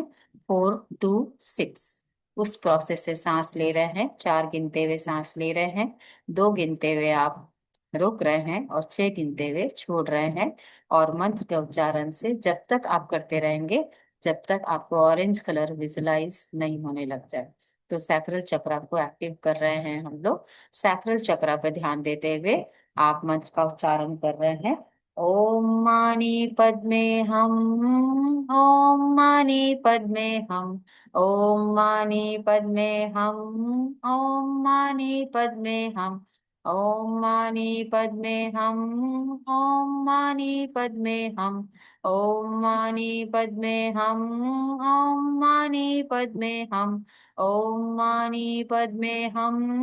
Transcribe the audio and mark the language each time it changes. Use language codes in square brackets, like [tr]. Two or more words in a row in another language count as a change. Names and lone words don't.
[hi] 4-2-6 उस प्रोसेस से सांस ले रहे हैं, 4 गिनते हुए सांस ले रहे हैं, 2 गिनते हुए आप रोक रहे हैं, और 6 गिनते हुए छोड़ रहे हैं। और मंत्र के उच्चारण से जब तक आप करते रहेंगे, जब तक आपको [en] orange color [hi] विजुलाइज नहीं होने लग जाए। तो सैक्रल चक्र को एक्टिव कर रहे हैं हम लोग। सैक्रल चक्र पर ध्यान देते हुए आप मंत्र का उच्चारण कर रहे हैं। [sa] ओम मानी पद्मे हम, ओम मानी पद्मे हम, ओम मानी पद्मे हम, ओम मानी पद्मे हम, ओम मानी पद्मे हम, ओम मानी पद्मे हम, ओम मानी पद्मे हम, ओम मानी पद्मे हम, ओम मानी पद्मे हम,